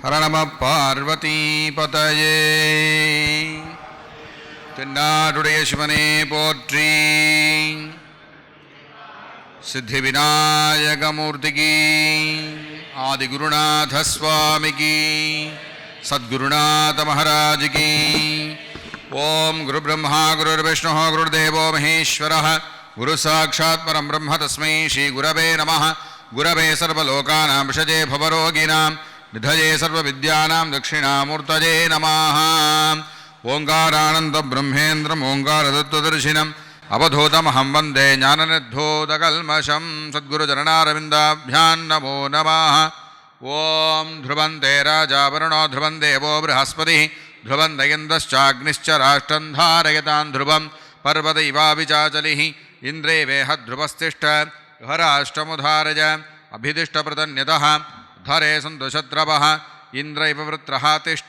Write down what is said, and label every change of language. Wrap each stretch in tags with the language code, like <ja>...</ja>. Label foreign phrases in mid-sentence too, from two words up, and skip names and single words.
<sa>नम पार्वतीपतये.</sa> <ta>தென்னாடுடைய சிவனே போற்றி. சித்தி விநாயகமூர்த்திக்கு, ஆதிகுருநாத சுவாமிக்கு, சத்குருநாத மகாராஜுக்கு.</ta> <sa>ओम् गुरु ब्रह्मा गुरु विष्णु गुरुदेवो महेश्वर गुरु साक्षात् परम् ब्रह्म तस्मै श्री गुरवे नमः. गुरवे सर्वलोकानां भिषजे भवरोगिणां निधये सर्वविद्यानां दक्षिणामूर्तये नमः. ओङ्कारानन्द ब्रह्मेन्द्रम् ओङ्कारतत्त्वदर्शिनम् अवधूतमहं वन्दे ज्ञाननिर्धूतकल्मषम्. सद्गुरुचरणारविन्दाभ्यां नमो नमः. ஓம் ध्रुवन्ते राजा वरुणो ध्रुवं देवो बृहस्पतिः ध्रुवं दयन्दश्चाग्निश्च राष्ट्रं धारयतां ध्रुवं पर्वत इवाविचाचलिः इन्द्रे वेह ध्रुवस्तिष्ठ हराष्ट्रमुधारय अभिदिष्टप्रतन्यतः धरे सन्तु शत्रवः इन्द्र इव वृत्रः तिष्ठ.</sa>